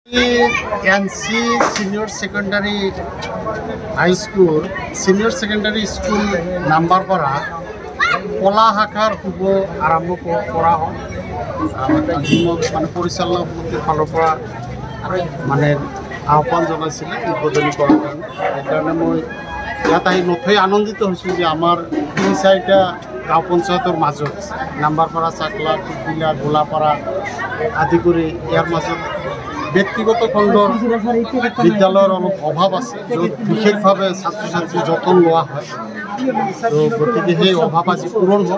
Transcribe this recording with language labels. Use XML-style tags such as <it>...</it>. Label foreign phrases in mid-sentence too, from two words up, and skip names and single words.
<as>এনচি চিনিয়ৰ ছেকেণ্ডাৰী হাই স্কুল চিনিয়ৰ ছেকেণ্ডাৰী স্কুল নাম্বাৰ পাৰা কলা শাখাৰ শুভ আৰম্ভ কৰা মানে পৰিচালনা সমিতিৰ फाলৰ পৰা মানে আহ্বান জনাইছিলে উদ্বোধনী কৰাৰ কাৰণে মই ইয়াত আহি নথৈ আনন্দিত হৈছোঁ যে আমাৰ ৩-৪টা গাঁও পঞ্চায়তৰ মাজত নাম্বাৰপাৰা চাকলা কুকিলা গোলাপাৰা আদি কৰি ইয়াৰ মাজত ব্যক্তিগত খণ্ডৰ বিদ্যালয়ৰ অলপ অভাৱ আছে য'ত বিশেষভাৱে ছাত্ৰ ছাত্ৰী যতন লোৱা হয় তো গতিকে সেই অভাৱ আজি পূৰণ হওক</as>